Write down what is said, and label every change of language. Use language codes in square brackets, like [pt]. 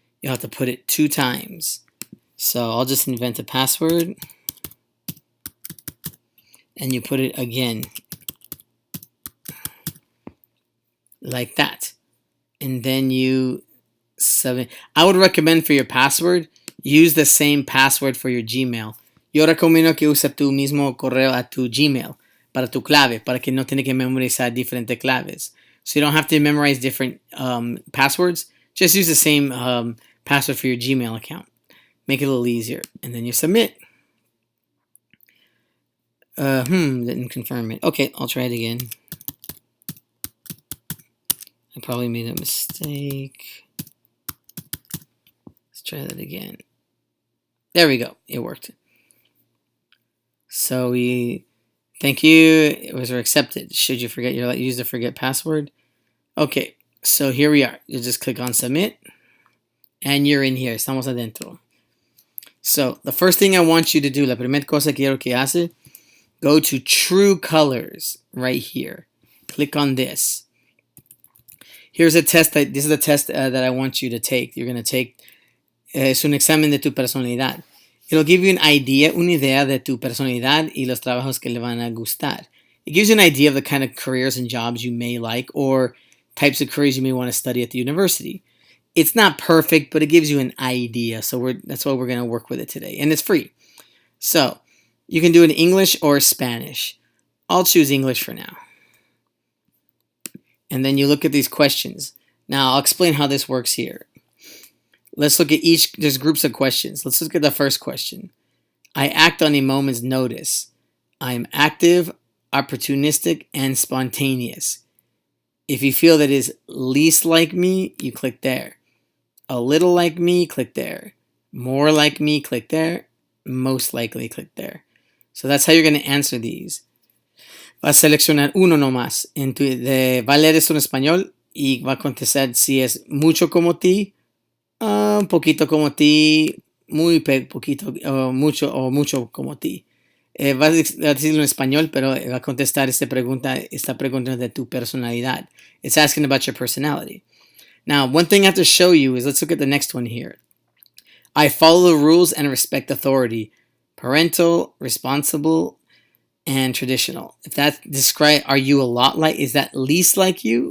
[en] You have to put it 2 times. So I'll just invent a password. And you put it again. Like that. And then you submit. I would recommend for your password, use the same password for your Gmail. [es] Yo recomiendo que use tu mismo correo a tu Gmail para tu clave, para que no tenga que memorizar diferentes claves. [en] So you don't have to memorize different passwords. Just use the same password for your Gmail account. Make it a little easier. And then you submit. Didn't confirm it. Okay, I'll try it again. I probably made a mistake. Let's try that again. There we go. It worked. So thank you. It was accepted. Should you forget use the forget password? Okay, so here we are. You just click on submit. And you're in here. [es] Estamos adentro. [en] So the first thing I want you to do, [es] la primera cosa que quiero que hace, [en] go to True Colors right here. Click on this. Here's a test. This is the test that I want you to take. You're going to take. [es] Es un examen de tu personalidad. [en] It'll give you an idea, [es] una idea de tu personalidad y los trabajos que le van a gustar. [en] It gives you an idea of the kind of careers and jobs you may like or types of careers you may want to study at the university. It's not perfect, but it gives you an idea. So that's why we're going to work with it today. And it's free. So you can do it in English or Spanish. I'll choose English for now. And then you look at these questions. Now I'll explain how this works here. Let's look at each, there's groups of questions. Let's look at the first question. I act on a moment's notice. I'm active, opportunistic, and spontaneous. If you feel that is least like me, you click there. A little like me, click there. More like me, click there. Most likely, click there. So that's how you're going to answer these. [es] Vas a seleccionar uno nomás. Va a leer esto en español y va a contestar si es mucho como ti, poquito como ti, muy poquito, mucho como ti. Va a decirlo en español, pero va a contestar esta pregunta de tu personalidad. [en] It's asking about your personality. Now, one thing I have to show you is, let's look at the next one here. I follow the rules and respect authority. Parental, responsible, and traditional. If that describe, are you a lot like, is that least like you?